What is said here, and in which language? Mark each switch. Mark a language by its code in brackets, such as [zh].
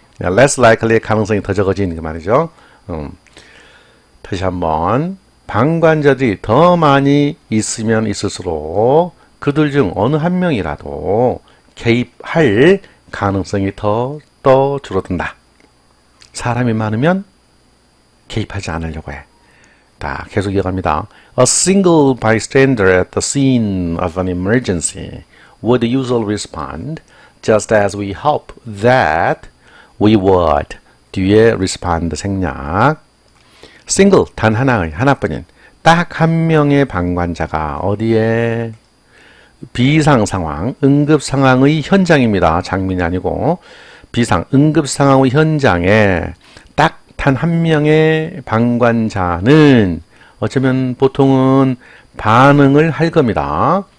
[en] less likely [ko] 의 가능성이 더 적어지는 그 말이죠. 다시 한번 방관자들이 더 많이 있으면 있을수록 그들 중 어느 한 명이라도 개입할 가능성이 더 줄어든다. 사람이 많으면 개입하지 않으려고 해. 자, 계속 이어갑니다. [en] A single bystander at the scene of an emergency would usually respond just as we hope that we would. [ko] 뒤에 respond 생략. single, 단 하나의, 하나뿐인 딱 한 명의 방관자가 어디에? 비상상황, 응급상황의 현장입니다. 장면이 아니고 응급상황의 현장에 딱 단 한 명의 방관자는 어쩌면 보통은 반응을 할 겁니다.